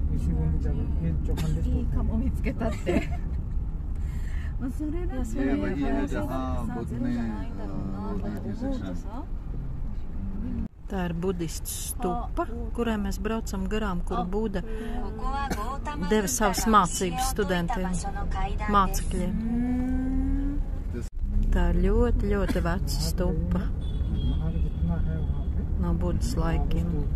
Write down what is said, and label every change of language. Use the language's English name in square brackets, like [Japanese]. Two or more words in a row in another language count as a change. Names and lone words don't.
[Japanese] いいかも見つけたって。まあそれだそういう話だってさ、ゼロじゃないんだろうなと思うとさ。 [Latvian] Tā ir budistu stupa, kurai mēs braucam garām, kuru Buda deva savas mācības studentiem, mācekļiem. Tā ir ļoti, ļoti veca stupa no Budas laikiem.